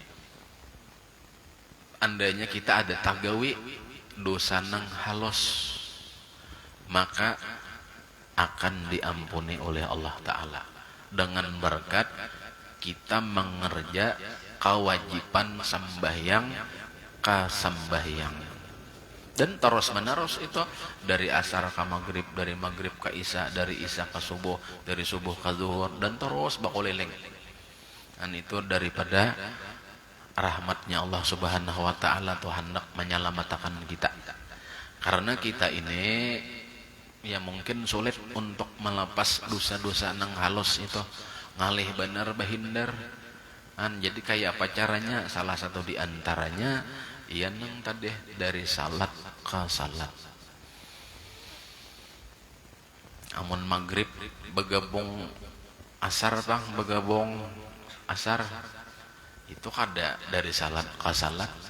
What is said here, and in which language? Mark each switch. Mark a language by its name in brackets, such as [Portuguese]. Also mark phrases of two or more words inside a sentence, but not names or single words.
[Indonesian] Andainya kita ada [Banjar] tagawi dosa nang halus [Indonesian] maka akan diampuni oleh [Arabic] الله تعالى [Indonesian] dengan berkat kita mengerja kewajiban sembahyang kasembahyang. Dan terus menerus itu dari asar ke maghrib, dari maghrib ke isya, dari isya ke subuh, dari subuh ke zuhur, dan terus bakuliling. Dan itu daripada rahmatnya Allah [Arabic] سبحانه وتعالى [Indonesian] tuh hendak menyelamatkan kita. Karena kita ini ya mungkin sulit untuk melepas dosa-dosa nang halus itu, [Banjar] ngalih bener bahindar. [Indonesian] Jadi kayak apa caranya? Salah satu di antaranya iya [Banjar] nang tadi [Indonesian] dari salat ke salat. [Banjar] Amun maghrib begabung asar bang, begabung asar itu kada dari salat ke salat.